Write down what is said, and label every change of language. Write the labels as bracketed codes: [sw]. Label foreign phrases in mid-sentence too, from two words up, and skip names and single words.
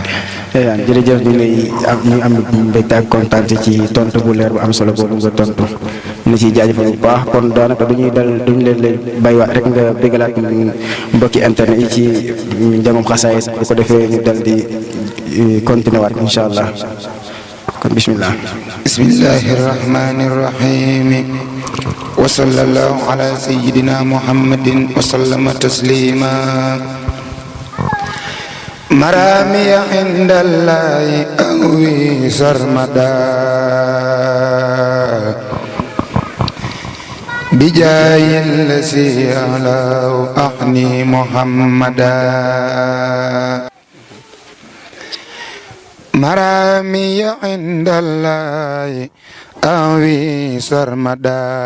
[wo] jërëjëf ñu am mbégte ak kontaan ci tontu bu leer bu am solo boobu nga tontu ñu ciy jaajëfal bu baax kon daanaka duñu leen bàyyiwaat rek nga bégalaat mbokki internet yi ci njàngum xasaay bu ko defee ñu dal di continuer waat [ar] إن شاء الله [wo] kon bismillah. [ar] بسم الله الرحمن الرحيم وصلى الله على سيدنا محمد وسلم تسليما مرامي عند الله أوي سرمدا بجاي الذي أعلاه أحني محمدا مرامي عند الله أوي سرمدا